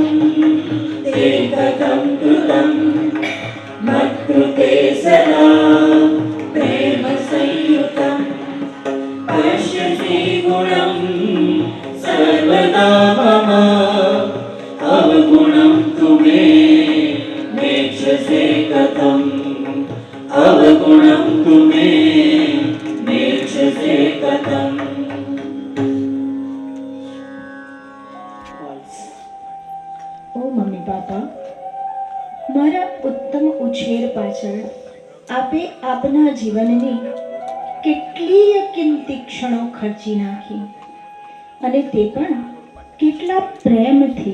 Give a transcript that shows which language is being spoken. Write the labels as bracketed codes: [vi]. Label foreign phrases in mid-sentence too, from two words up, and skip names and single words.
[sa] ते कथं कृतं मत्कृते सदा प्रेम संयुतं पश्यसि गुणं सर्वदा मम अवगुणं तु मे नेक्षसे कथम् अवगुणं तु मे नेक्षसे कथम्। [gu] ઓ મમ્મી પાપા, મારા ઉત્તમ ઉછેર પાછળ આપે આપના જીવનની કેટલીય કિંમતી ક્ષણો ખર્ચી નાખી, અને તે પણ કેટલા પ્રેમથી।